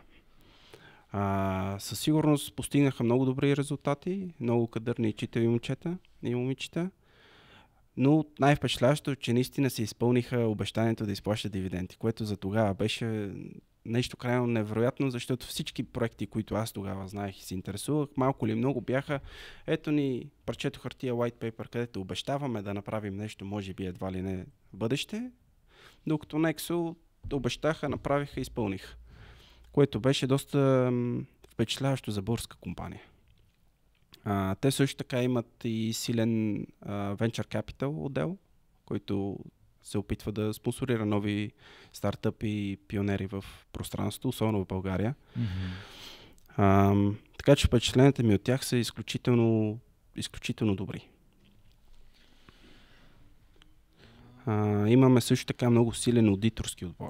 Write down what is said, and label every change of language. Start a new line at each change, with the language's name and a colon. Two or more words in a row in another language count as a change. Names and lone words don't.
Bulgarian: Със сигурност постигнаха много добри резултати, много кадърни и читави момчета и момичета, но най-впечатляващо, че наистина се изпълниха обещанието да изплащат дивиденти, което за тогава беше нещо крайно невероятно, защото всички проекти, които аз тогава знаех и се интересувах, малко или много бяха, ето ни парчето хартия
English: white paper,
Bulgarian: където обещаваме да направим нещо, може би едва ли не в бъдеще, докато Nexo обещаха, направиха и изпълниха, което беше доста впечатляващо за българска компания. Те също така имат и силен
English: venture capital
Bulgarian: отдел, който се опитва да спонсорира нови стартъпи и пионери в пространството, особено в България. Така че впечатленията ми от тях са изключително добри. Имаме също така много силен аудиторски отбор.